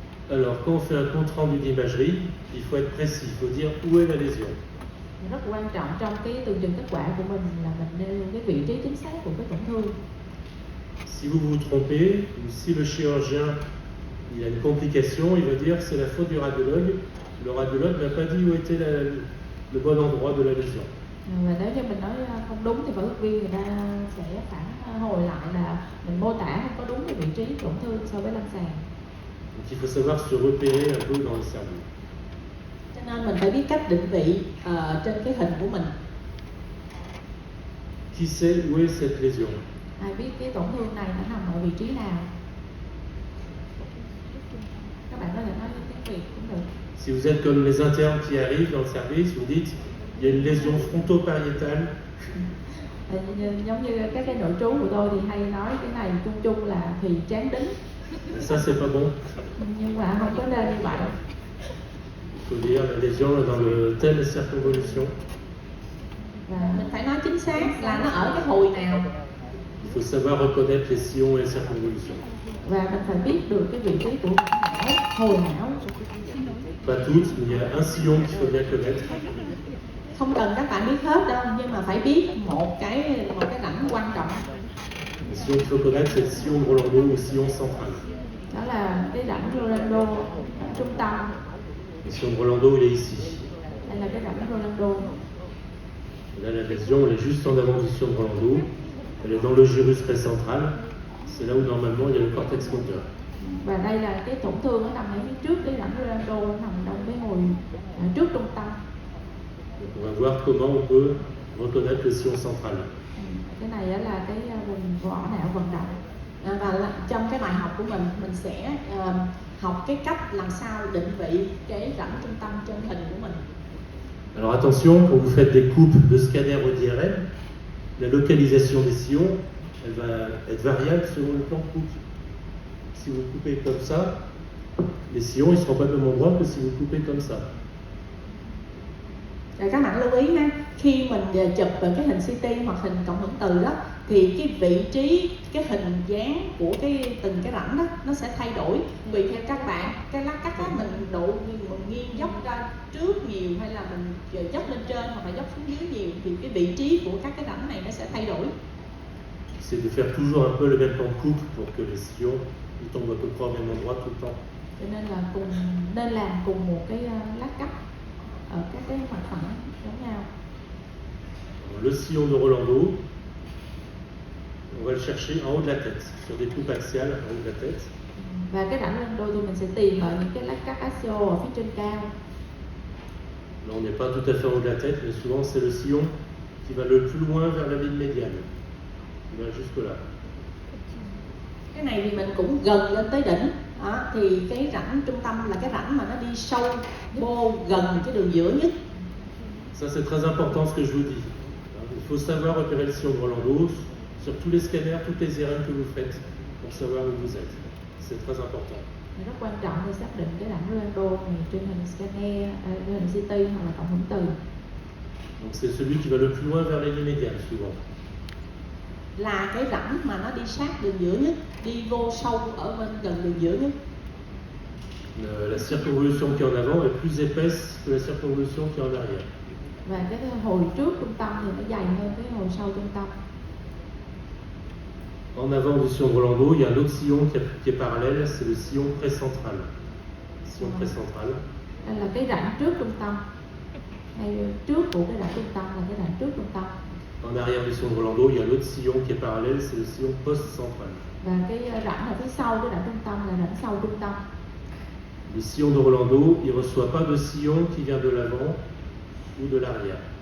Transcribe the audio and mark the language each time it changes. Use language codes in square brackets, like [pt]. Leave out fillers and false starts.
[fr] Alors, quand on fait un compte rendu d'imagerie, il faut être précis, il faut dire où est la lésion. [vi] Rất quan trọng trong cái tường trình kết quả của mình là mình nêu cái vị trí chính xác của cái tổn thương. [fr] Si vous vous trompez, ou si le chirurgien il a une complication, il va dire que c'est la faute du radiologue. Le radiologue n'a pas dit où était le bon endroit de la lésion. [vi] Và nếu như mình nói không đúng thì phẫu thuật viên người ta sẽ phản hồi lại là mình mô tả không có đúng cái vị trí tổn thương so với lâm sàng. [fr] Donc il faut savoir se repérer un peu dans le cerveau. [vi] Cho nên mình phải biết cách định vị trên cái hình của mình. [fr] Qui sait où est cette lésion? [vi] Ai biết cái tổn thương này nó nằm ở vị trí nào? Các bạn có thể nói tiếng Việt cũng được. [fr] Si vous êtes comme les internes qui arrivent dans le service, vous dites il y a une lésion fronto-pariétale. [vi] Giống như các cái nội trú của tôi thì hay nói cái này chung chung là thì trán đính. [fr] Ça c'est pas bon. [vi] Nhưng mà không có nên như vậy. [fr] Il faut dire la lésion est dans le telle circonvolution. [vi] Và Mình phải nói chính xác là nó ở cái hồi nào. [fr] Il faut savoir reconnaître les sillons et les circonvolutions. [vi] Và mình phải biết được cái vị trí của não, hồi não. [fr] Pas toutes, mais il y a un sillon qu'il faut bien connaître. [vi] Không cần các bạn biết hết đâu, nhưng mà phải biết một cái rãnh quan trọng. [fr] Le sillon qu'il faut connaître, c'est le sillon de Rolando ou sillon central. [vi] Đó là cái rãnh Rolando, trung tâm. [fr] Le sillon de Rolando, il est ici. [vi] Đây là cái rãnh Rolando. [fr] Là, la lésion, elle est juste en avant du sillon de Rolando. Elle est dans le gyrus précentral. C'est là où normalement il y a le cortex moteur. [vi] Và đây là cái tổn thương nó nằm ở phía trước cái rãnh Rolando, nó nằm trong cái hồi trước trung tâm. [fr] Donc on va voir comment on peut reconnaître le sillon central. [vi] Cái này đó là cái vùng vỏ não vận động. Và trong cái bài học của mình sẽ học cái cách làm sao định vị cái rãnh trung tâm trên hình của mình. [fr] Alors attention, quand vous faites des coupes de scanner au DRM, la localisation des sillons, elle va être variable selon le plan de coupe. Si vous coupez comme ça, les sillons ne seront pas au même endroit que si vous coupez comme ça. [vi] Rồi các bạn lưu ý nha, khi mình chụp về cái hình CT hoặc hình cộng hưởng từ đó, thì cái vị trí, cái hình dáng của từng cái rãnh đó nó sẽ thay đổi tùy theo các bạn. Cái lát cắt đó mình nghiêng dốc ra trước nhiều hay là mình dốc lên trên hoặc là dốc xuống dưới nhiều, thì cái vị trí của các cái rãnh này nó sẽ thay đổi. [fr] C'est de faire toujours un peu le même plan de coupe pour que les sillons ils tombent à peu près au même endroit tout le temps. [vi] Cho nên là nên làm cùng một cái lát cắt ở các cái mặt phẳng giống nhau. [fr] Le sillon de Rolando, on va le chercher en haut de la tête, sur des coupes axiales en haut de la tête. [vi] Và cái rãnh Rolando thì mình sẽ tìm ở những cái lát cắt axial ở phía trên cao. [fr] Là, on n'est pas tout à fait en haut de la tête, mais souvent c'est le sillon qui va le plus loin vers la ligne médiane. Il va jusque là. [vi] Cái này thì mình cũng gần lên tới đỉnh. Đó, thì cái rãnh trung tâm là cái rãnh mà nó đi sâu vô gần cái đường giữa nhất. [fr] Ça c'est très important ce que je vous dis. Il faut savoir repérer le sillon de Rolando sur tous les scanners, toutes les IRM que vous faites pour savoir où vous êtes. C'est très important. [vi] Rất quan trọng để xác định cái rãnh Rolando này trên hình scanner, trên hình CT hoặc là cộng hưởng từ. [fr] Donc c'est celui qui va le plus loin vers la ligne médiane souvent. [vi] Là cái rãnh mà nó đi sát đường giữa nhất, đi vô sâu ở bên gần đường giữa nhất. [fr] La circonvolution qui est en avant est plus épaisse que la circonvolution qui est en arrière. [vi] Và cái hồi trước trung tâm thì nó dày hơn cái hồi sau trung tâm. [fr] En avant du sillon de Rolando, il y a un autre sillon qui est parallèle, c'est le sillon précentral. Sillon précentral. [vi] Đây là cái rãnh trước trung tâm. Hay trước của cái rãnh trung tâm là cái rãnh trước trung tâm. [fr] En arrière du sillon de Rolando, il y a un autre sillon qui est parallèle, c'est le sillon post-central. [vi] Và cái rãnh ở phía sau cái rãnh trung tâm là rãnh sau trung tâm. [fr] Le sillon de Rolando, il ne reçoit pas de sillon qui vient de l'avant ou de l'arrière.